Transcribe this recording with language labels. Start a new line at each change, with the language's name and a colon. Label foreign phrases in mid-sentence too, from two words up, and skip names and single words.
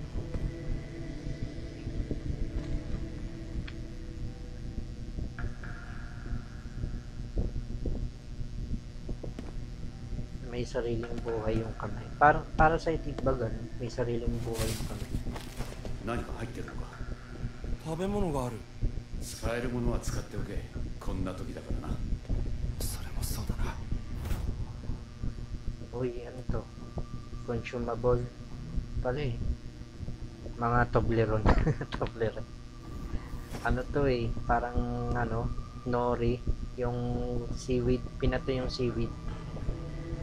Filipino: May sariling buhay yung kamay. Para sa ba ganun? May sariling buhay yung kamay.
Japanese: 何か入ってるのか食べ物がある使えるものは使っておけこんな時だからなそれもそうだな
Filipino: Uy, ano to? Consumable pala eh. Mga Toblerone. Toblerone. Ano to eh? Parang ano, nori. Yung seaweed. Pinato yung seaweed.